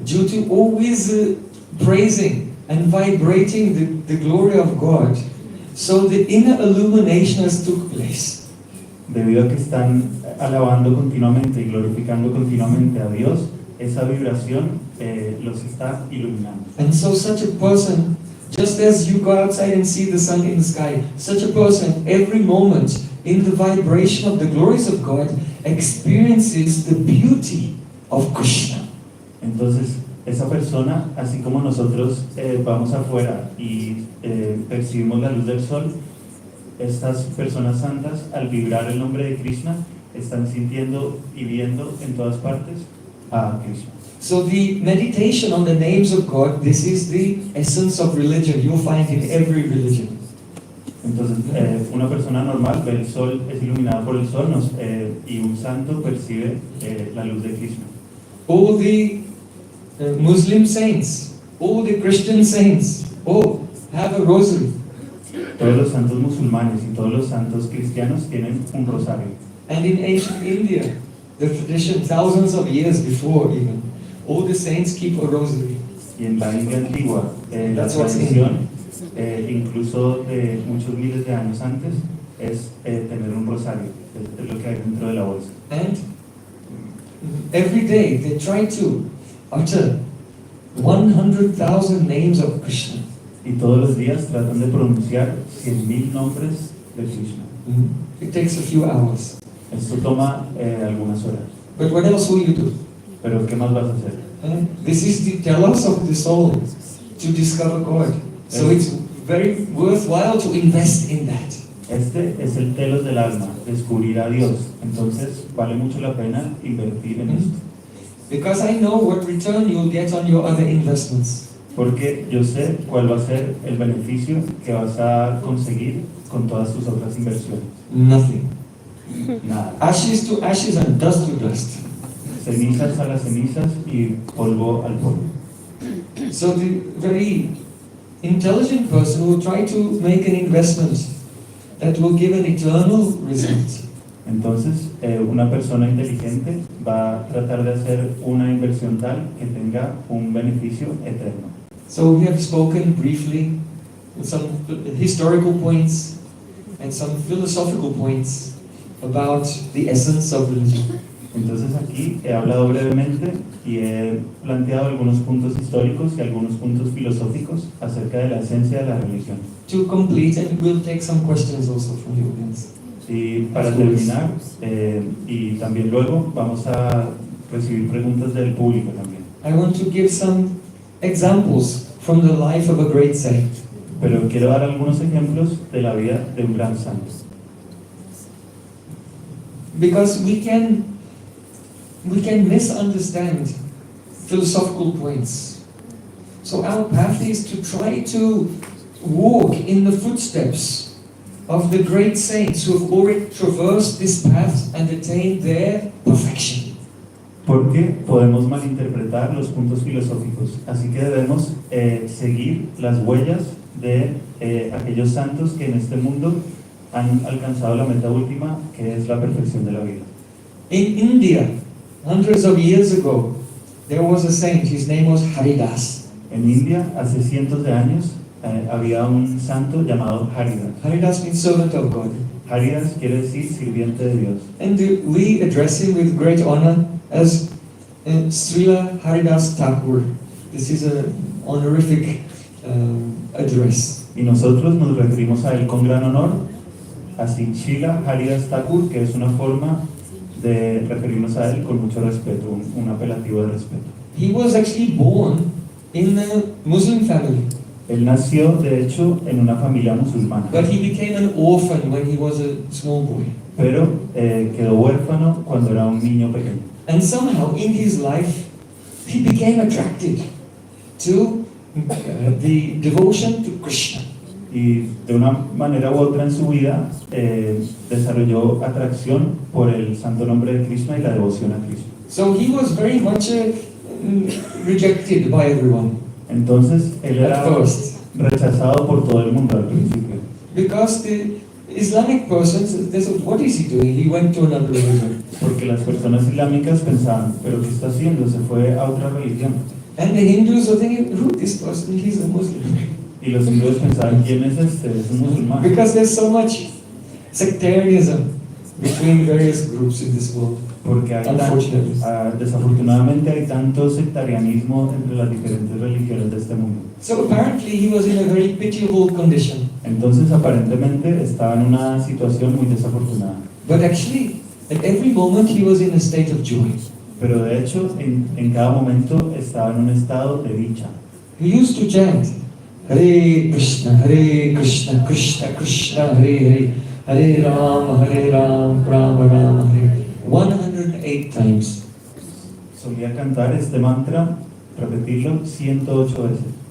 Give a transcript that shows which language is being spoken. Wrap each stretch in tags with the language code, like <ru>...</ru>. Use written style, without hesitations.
<en>Due to always praising and vibrating the glory of God, so the inner illumination has took place.</en> <es>debido a que están alabando continuamente y glorificando continuamente a Dios, esa vibración los está iluminando.</es> <en>And so such a person, just as you go outside and see the sun in the sky, such a person every moment in the vibration of the glories of God experiences the beauty of Krishna.</en> <es>Entonces, esa persona, así como nosotros vamos afuera y percibimos la luz del sol, estas personas santas, al vibrar el nombre de Krishna, están sintiendo y viendo en todas partes a Krishna.</es> <en>So the meditation on the names of God, this is the essence of religion. You'll find in every religion.</en> <es>Entonces, una persona normal ve el sol, es iluminada por el sol, y un santo percibe la luz de Krishna.</es> <en>All the Muslim saints, all the Christian saints, have a rosary.</en> <es>Todos los santos musulmanes y todos los santos cristianos tienen un rosario.</es> <en>And in ancient India, the tradition, thousands of years before even, all the saints keep a rosary.</en> <es>Y en la India antigua, la</es> <en>That's what's</en> <es>tradición, incluso de muchos miles de años antes, es tener un rosario, es lo que hay dentro de la bolsa.</es> <en>And every day they try to utter 100,000 names of Krishna.</en> <es>Y todos los días tratan de pronunciar 100,000 nombres de Krishna.</es> <en>It takes a few hours.</en> <es>Esto toma algunas horas.</es> <en>But what else will you do?</en> <es>Pero ¿qué más vas a hacer?</es> <en>This is the telos of the soul to discover God. So it's very worthwhile to invest in that.</en> <es>Este es el telos del alma, descubrir a Dios. Entonces vale mucho la pena invertir en esto.</es> <en>Because I know what return you'll get on your other investments.</en> <es>Porque yo sé cuál va a ser el beneficio que vas a conseguir con todas tus otras inversiones.</es> <en>Nothing.</en> <es>Nada.</es> <en>Ashes to ashes and dust to dust.</en> <es>cenizas a las cenizas y polvo al polvo.</es> <en>So the very intelligent person will try to make an investment that will give an eternal result.</en> <es>Entonces, una persona inteligente va a tratar de hacer una inversión tal que tenga un beneficio eterno.</es> <en>So we have spoken briefly with some historical points and some philosophical points about the essence of religion.</en> <es>Entonces aquí he hablado brevemente y he planteado algunos puntos históricos y algunos puntos filosóficos acerca de la esencia de la religión.</es> <en>To complete, and we'll take some questions also from the audience.</en> <es>Y para terminar, y también luego vamos a recibir preguntas del público también.</es> <en>I want to give some examples from the life of a great saint.</en> <es>Pero quiero dar algunos ejemplos de la vida de un gran santo.</es> <en>Because we can misunderstand philosophical points. So our path is to try to walk in the footsteps of the great saints who have already traversed this path and attained their perfection.</en> <es>Porque podemos malinterpretar los puntos filosóficos, así que debemos seguir las huellas de aquellos santos que en este mundo han alcanzado la meta última, que es la perfección de la vida.</es> <en>In India, hundreds of years ago, there was a saint, his name was Haridas.</en> <es>En India, hace cientos de años, había un santo llamado Haridas.</es> <en>Haridas means servant of God.</en> <es>Haridas quiere decir sirviente de Dios.</es> <en>And we address him with great honor as Srila Haridas Thakur. This is an honorific address.</en> <es>Y nosotros nos referimos a él con gran honor, así Srila Haridas Thakur, que es una forma de referirnos a él con mucho respeto, un apelativo de respeto.</es> <en>He was actually born in a Muslim family,</en> <es>Él nació, de hecho, en una familia musulmana,</es> <en>but he became an orphan when he was a small boy.</en> <es>pero quedó huérfano cuando era un niño pequeño.</es> <en>And somehow in his life, he became attracted to the devotion to Krishna.</en> <es>Y de una manera u otra en su vida desarrolló atracción por el santo nombre de Krishna y la devoción a Krishna.</es> <en>So he was very much rejected by everyone</en> <es>Entonces él</es> <en>at</en> <es>era</es> <en>first.</en> <es>rechazado por todo el mundo al principio,</es> <en>Because the Islamic persons, they said, what is he doing? He went to another religion.</en> <es>porque las personas islámicas pensaban, pero ¿qué está haciendo? Se fue a otra religión.</es> <en>And the Hindus were thinking, who is this person? He's a Muslim.</en> <es>Y los hindúes pensaban, ¿quién es este? Es un musulmán.</es> <en>Because there's so much sectarianism between various groups in this world.</en> <es>Porque hay</es> <en>Unfortunately.</en> <es>desafortunadamente hay tanto sectarianismo entre las diferentes religiones de este mundo.</es> <en>So apparently he was in a very pitiable condition.</en> <es>Entonces aparentemente estaba en una situación muy desafortunada.</es> <en>But actually, at every moment he was in a state of joy.</en> <es>Pero de hecho en cada momento estaba en un estado de dicha.</es> <en>He used to chant, Hare Krishna, Krishna Krishna, Hare Hare Ram, Rama Rama, Hare 108 times.</en> <es>Solía cantar este mantra, repetirlo 108 veces,</es>